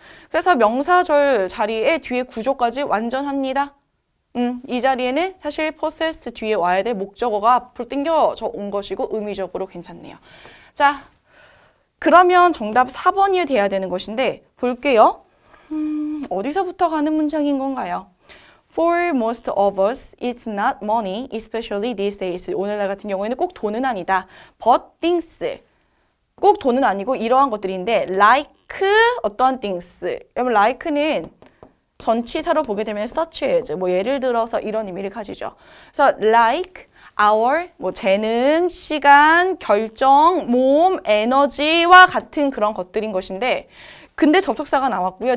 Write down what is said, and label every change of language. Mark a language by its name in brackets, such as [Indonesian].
[Korean] 그래서 명사절 자리에 뒤에 구조까지 완전합니다. 이 자리에는 사실 possess 뒤에 와야 될 목적어가 앞으로 당겨져 온 것이고 의미적으로 괜찮네요. 자, 그러면 정답 4번이 돼야 되는 것인데 볼게요. 어디서부터 가는 문장인 건가요? [English] For most of us, it's not money, especially these days. [Korean] 오늘날 같은 경우에는 꼭 돈은 아니다. [English] But things. [Korean] 꼭 돈은 아니고 이러한 것들인데 like 어떠한 things. 여러분 like는 전치사로 보게 되면 such as 뭐 예를 들어서 이런 의미를 가지죠. 그래서 like our 뭐 재능, 시간, 결정, 몸, 에너지와 같은 그런 것들인 것인데 근데 접속사가 나왔고요.